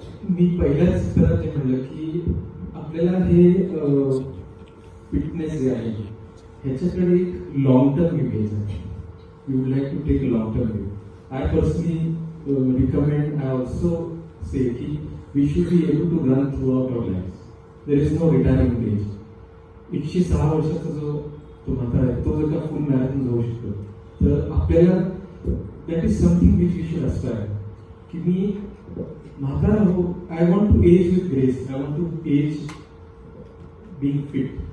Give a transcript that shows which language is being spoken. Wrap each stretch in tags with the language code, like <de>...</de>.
<mr>मी पहिल्याच चित्रात ते म्हणलं की आपल्याला हे फिटनेस जे आहे ह्याच्याकडे एक लॉंग टर्म व्ह्यू घ्यायचा.</mr> <en>You would like to take long term view. I personally recommend, I also say कि we should be able to run throughout our lives. There is no retirement age.</en> <mr>106 वर्षाचा जो तो म्हातारा आहे तो जर का फुल मॅरेथॉन जाऊ शकतो तर आपल्याला</mr> <en>that is something which we should aspire</en> <mr>की मी म्हातारा हो.</mr> <en>I want to age with grace. I want to age being fit.</en>